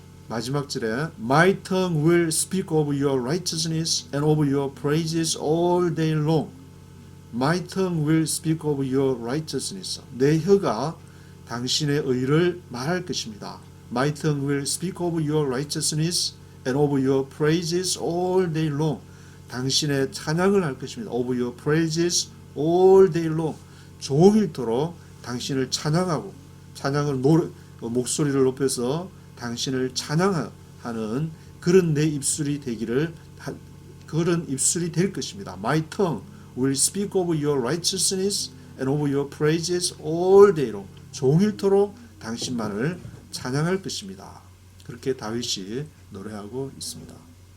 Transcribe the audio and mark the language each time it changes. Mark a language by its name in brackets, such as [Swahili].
[Korean] 마지막 절에 [English] My tongue will speak of your righteousness and of your praises all day long. My tongue will speak of your righteousness. [Korean] 내 혀가 당신의 의를 말할 것입니다. [English] My tongue will speak of your righteousness and of your praises all day long. [Korean] 당신의 찬양을 할 것입니다. [English] Of your praises all day long. [Korean] 종일토록 당신을 찬양하고 목소리를 높여서 당신을 찬양하는 그런 내 입술이 그런 입술이 될 것입니다. [English] My tongue will speak of your righteousness and of your praises all day long. [Korean] 종일토록 당신만을 찬양할 것입니다. 그렇게 다윗이 노래하고 있습니다.